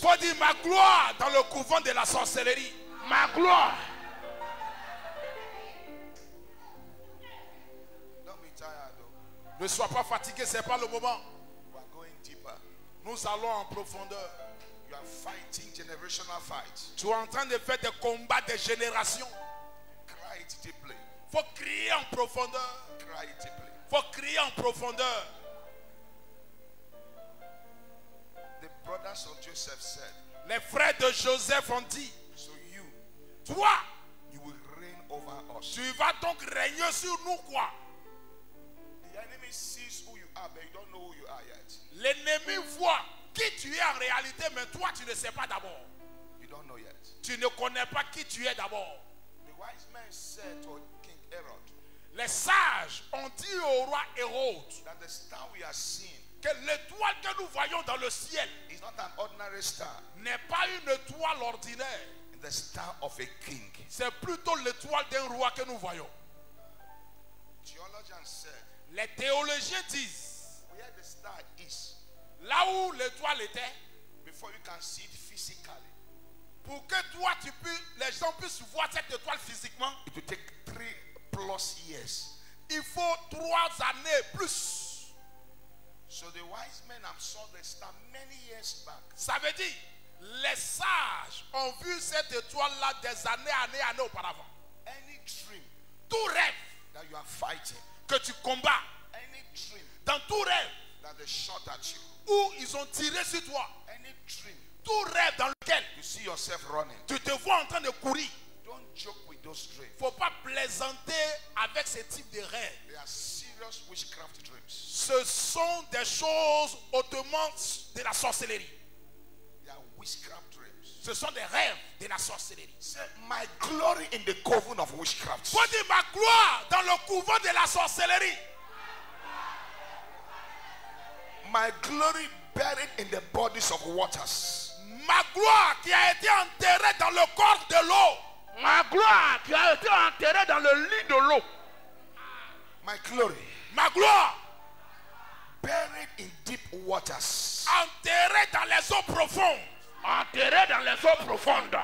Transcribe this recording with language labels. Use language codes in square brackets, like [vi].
[fr] Faut dire ma gloire dans le couvent de la sorcellerie. Ma gloire. [en] Don't be tired though. [fr] Ne sois pas fatigué, c'est pas le moment. [en] We are going deeper. [fr] Nous allons en profondeur. [en] You are fighting generational fights. [fr] Tu es en train de faire des combats de génération. [en] Cry it deeply. [fr] Faut crier en profondeur. [en] Cry it deeply. [fr] Faut crier en profondeur. [en] The brothers of Joseph said, [fr] Les frères de Joseph ont dit, [en] so you [fr] toi, [en] will reign over us. [fr] tu vas donc régner sur nous quoi? [en] The enemy sees who you are, but you don't know who you are yet. [fr] L'ennemi voit qui tu es en réalité, mais toi tu ne sais pas d'abord. [en] You don't know yet. [fr] Tu ne connais pas qui tu es d'abord. [en] The wise men said to King Herod [fr] Les sages ont dit au roi Hérode [en] that the star we are seeing [fr] que l'étoile que nous voyons dans le ciel [en] is not an ordinary star, [fr] n'est pas une étoile ordinaire. [en] it's the star of a king. [fr] C'est plutôt l'étoile d'un roi que nous voyons. [en] Theologians said, [fr] Les théologiens disent, [en] where the star is, [fr] là où l'étoile était, [en] before you can see it physically, [fr] pour que toi les gens puissent voir cette étoile physiquement, [en] it will take 3+ years. [fr] il faut 3 années plus. [en] So the wise men have saw the star many years back. [fr] Ça veut dire, les sages ont vu cette étoile-là des années auparavant. [en] Any dream [fr] Tout rêve [en] that you are fighting, [fr] que tu combats, [en] any dream [fr] dans tout rêve [en] that they shot at you, [fr] où ils ont tiré sur toi, [en] any dream [fr] tout rêve dans lequel [en] you see yourself running, [fr] tu te vois en train de courir, [en] don't joke with those dreams. [fr] il ne faut pas plaisanter avec ce type de rêve. [en] They are serious witchcraft dreams. [fr] Ce sont des choses hautement de la sorcellerie. [en] They are witchcraft dreams. [fr] Ce sont des rêves de la sorcellerie. [en] Say, my glory in the coven of witchcraft. [fr] Faut dire ma gloire dans le couvent de la sorcellerie. [en] My glory buried in the bodies of waters. [fr] Ma gloire qui a été enterrée dans le corps de l'eau. Ma gloire qui a été enterrée dans le lit de l'eau. [en] My glory [fr] Ma gloire [en] buried in deep waters. [fr] enterrée dans les eaux profondes. Enterrée dans les eaux profondes.